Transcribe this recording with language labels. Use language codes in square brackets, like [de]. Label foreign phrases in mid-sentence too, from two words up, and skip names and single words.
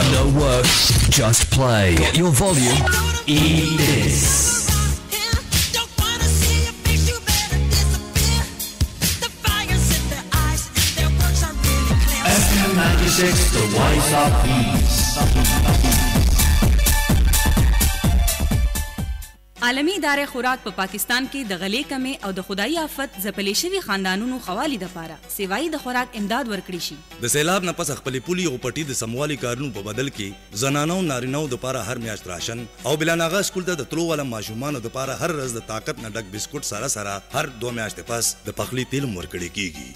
[en] No work, just play. Get your volume. Eat this. FM 96, the voice of peace. [ps] عالمی ادارې خوراک په پاکستان کې د غلې کمې او د خدایي آفت ځپلې شوي خاندانونو خوالي دپاره سیوایي د خوراک امداد ورکړي شي. د سیلاب نه پس خپلې پولي او پټي د سموالي کارونو په بدل کې زنانو نارینهو دپاره هر میاشت راشن او بلاناغه سکول ته د تلو والا ماشومانو دپاره هر ورځ د طاقت نه ډک بسکوټ سره سره هر 2 میاشتې پس د پخلي تیل ورکړي کیږي.